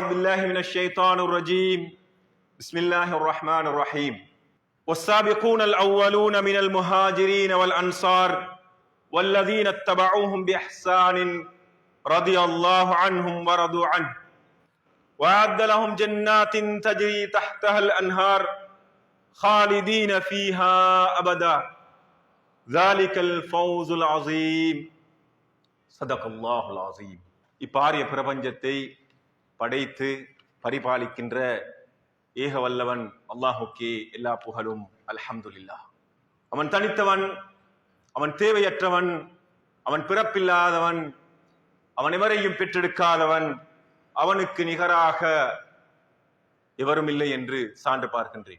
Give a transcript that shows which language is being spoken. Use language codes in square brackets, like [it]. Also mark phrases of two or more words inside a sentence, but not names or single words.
[ar] بالله من الشيطان الرجيم، بسم الله الرحمن الرحيم، والسابقون الأولون من المهاجرين والأنصار والذين اتبعوهم بإحسان رضي الله عنهم ورضوا عنه وأعد لهم جنات تجري تحتها الأنهار خالدين فيها أبدا ذلك الفوز العظيم صدق الله العظيم. [ta] இப்பாரிய பிரபஞ்சத்தை படைத்து பரிபாலிக்கின்ற ஏக வல்லவன் அல்லாஹுக்கே எல்லா புகழும். அல்ஹம்துலில்லாஹ். அவன் தனித்தவன், அவன் தேவையற்றவன், அவன் பிறப்பில்லாதவன், அவன் எவரையும் பெற்றெடுக்காதவன், அவனுக்கு நிகராக எவரும் இல்லை என்று சான்று பார்க்கின்றேன்.